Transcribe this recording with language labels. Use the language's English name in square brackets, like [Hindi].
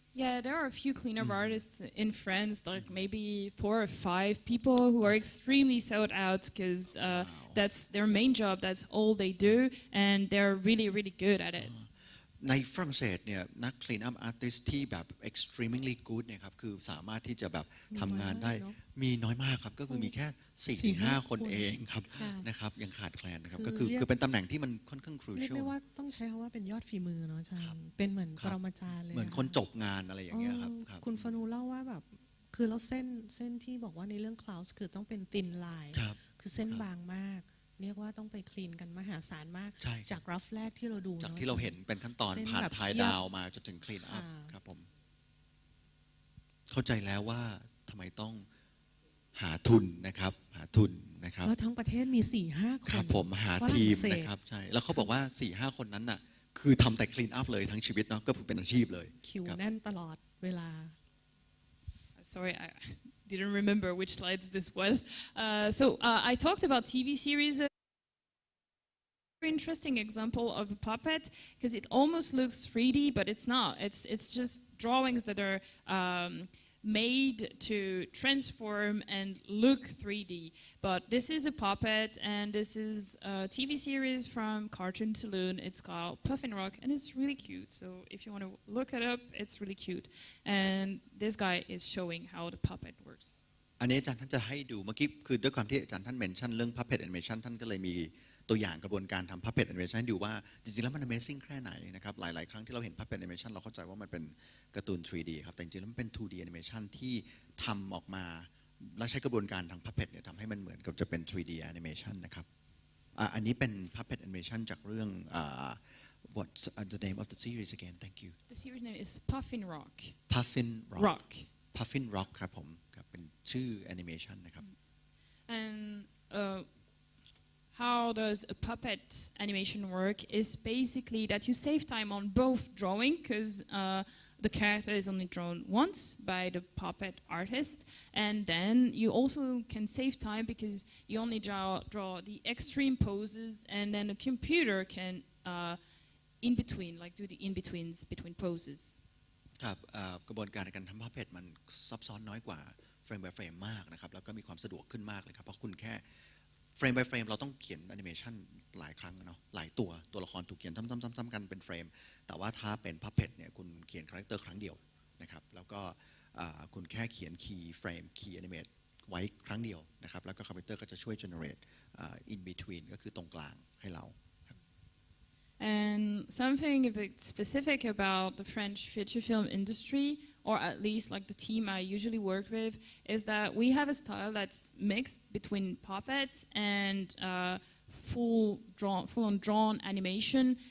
[English] Yeah, there are a few cleanup artists in France, like maybe 4 or 5 people who are extremely sold out because that's their main job, that's all they do, and they're really, really good at it. [Thai] ในฝรั่งเศสเนี่ยนัก clean up artist ที่แบบ extremely good เนี่ยครับคือสามารถที่จะแบบทำงานได้มีน้อยมากครับก็คือมีแค่ 4-5 คนเองครับนะครับยังขาดแคลนนะครับก็คือเป็นตำแหน่งที่มันค่อนข้าง crucial เรียกได้ว่าต้องใช้คำว่าเป็นยอดฝีมือเนาะอาจารย์เป็นเหมือนปรมาจารย์เลย เหมือนคนจบงานอะไรอย่างเงี้ยครับ คุณฟานูเล่าว่าแบบคือแล้วเส้นที่บอกว่าในเรื่อง Klaus คือต้องเป็นตินไลน์คือเส้นบางมากเรียกว่าต้องไปคลีนกันมหาศาลมากจากรัฟแรกที่เราดู จากที่เราเห็นเป็นขั้นตอนผ่านถ่ายดาวมาจนถึงคลีนอัพครับผมเข้าใจแล้วว่าทำไมต้องหาทุนนะครับหาทุนนะครับ แล้วทั้งประเทศมี 4-5 คน ครับผมหาทีมนะครับใช่แล้วเขาบอกว่า 4-5 คนนั้นน่ะคือทำแต่คลีนอัพเลยทั้งชีวิตเนาะก็เป็นอาชีพเลย คิวแน่นตลอดเวลา [English] Sorry, I didn't remember which slides this was. So I talked about TV series in interesting example of a puppet because it almost looks 3D, but it's not. It's just drawings that are made to transform and look 3D. But this is a puppet, and this is a TV series from Cartoon Saloon. It's called Puffin Rock, and it's really cute. So if you want to look it up, it's really cute. And this guy is showing how the puppet works. [Thai] อันนี้อาจารย์ท่านจะให้ดูเมื่อกี้คือด้วยความที่อาจารย์ท่านเมนชั่นเรื่อง puppet animation ท่านก็เลยมีตัวอย่างกระบวนการทำ puppet animation ให้ดูว่าจริงๆแล้วมัน amazing แค่ไหนนะครับหลายๆครั้งที่เราเห็น puppet animation เราเข้าใจว่ามันเป็นการ์ตูน 3D ครับแต่จริงๆแล้วมันเป็น 2D animation ที่ทำออกมาและใช้กระบวนการทาง puppet เนี่ยทำให้มันเหมือนกับจะเป็น 3D animation นะครับอันนี้เป็น puppet animation จากเรื่อง what's the name of the series again thank you [English] The series name is Puffin Rock. Puffin Rock. [Thai] Puffin Rock ครับผมครับเป็นชื่อ animation นะครับ [English] And how does a puppet animation work is basically that you save time on both drawing because the character is only drawn once by the puppet artist, and then you also can save time because you only draw the extreme poses, and then the computer can in between, like do the in-betweens between poses. [Thai] ครับกระบวนการในการทำ puppet มันซับซ้อนน้อยกว่า frame by frame มากนะครับแล้วก็มีความสะดวกขึ้นมากเลยครับเพราะคุณแค่ frame by frame เราต้องเขียน animation หลายครั้งเนาะหลายตัวละครถูกเขียนซ้ำๆกันเป็น frame แต่ว่าถ้าเป็น puppet เนี่ยคุณเขียน character ครั้งเดียวนะครับแล้วก็คุณแค่เขียน key frame key animate ไว้ครั้งเดียวนะครับแล้วก็คอมพิวเตอร์ก็จะช่วย generate in between ก็คือตรงกลางให้เรา [English] And something a bit specific about the French feature film industry, or at least like the team I usually work with, is that we have a style that's mixed between puppets and full-on drawn animation.